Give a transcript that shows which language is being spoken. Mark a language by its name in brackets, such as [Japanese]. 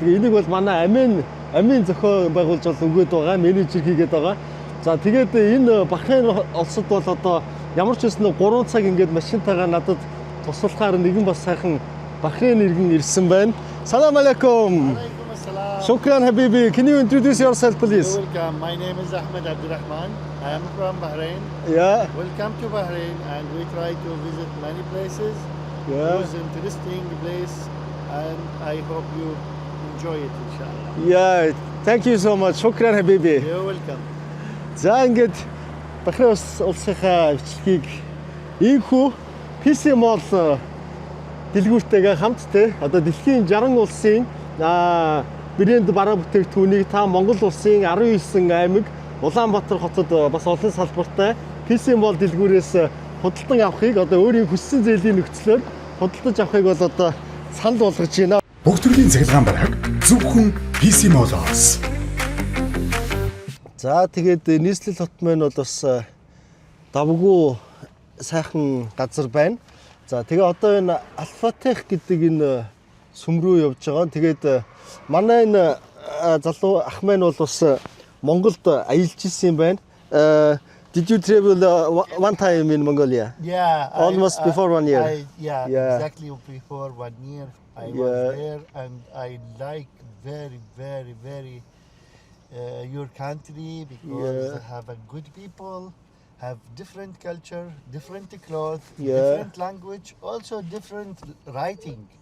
[Mongolian] Тэгээ энийг бол манай амийн зохион байгуулж өгöd байгаа. Менежер хийгээд байгаа. За тэгээд энэ Бахрейн улсад бол одоо ямар ч байсан 3 цаг ингээд машинтайгаа надад туслахаар нэгэн бас сайхан Бахрейн иргэн ирсэн байна. [Arabic] Салам алейкум. Shukran Habibi. [English] Can you introduce yourself, please? You're welcome. My name is Ahmed Abdurrahman. I am from Bahrain. Yeah. Welcome to Bahrain, and we try to visit many places. Yeah. It's an interesting place, and I hope you enjoy it, inshallah. Yeah. Thank you so much. Shukran Habibi. You're welcome. [Mongolian] За ингээд Бахрейн улсынхаа эвчлэгийг ийхүү PC Mall дэлгүүртэйгээ хамт те одоо дэлхийн 60 улсын брэнд бараа бүтээгдэхүүнийг та Монгол улсын 19 аймаг Улаанбаатар хотод бас олон салбартай PC Mall дэлгүүрээс худалдан авахыг одоо өөрийн хүссэн зээлийн нөхцлөөр худалдаж авахыг бол одоо санал болгож байна. Бүх төрлийн цахилгаан бараг зөвхөн PC Mall-аас. За тэгээд нийслэл хот маань бол бас давгүй сайхан газар байна. За тэгээ одоо энэ Альфатех гэдэг энэ сүм рүү явж байгаа. Тэгээд манай энэ залуу ах маань бол бас Монголд аялж ирсэн байна. [English] Did you travel one time in Mongolia? Yeah. Almost before 1 year. Yeah, exactly before 1 year. I was there, and I like very your country because they have a good people, have different culture, different clothes, different language, also different writing.